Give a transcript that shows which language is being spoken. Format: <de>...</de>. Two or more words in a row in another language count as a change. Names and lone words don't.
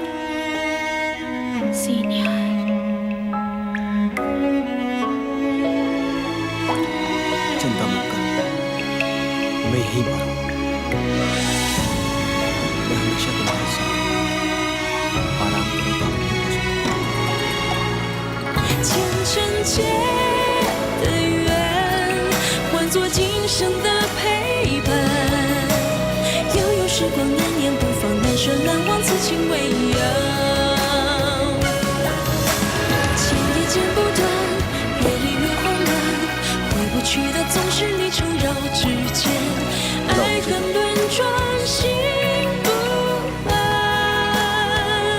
<hi>सीनियर। चिंता मत कर, मैं यहीं पर हूँ। मैं हमेशा तुम्हारे साथ आराम करूँगा।</hi> <zh>前尘劫的缘，换作今生的陪伴。悠悠时光难念不放，难舍难忘，此情未央。牵也剪不断，越离越慌乱，回不去的总是离愁绕指尖，爱恨轮转，心不安。</zh>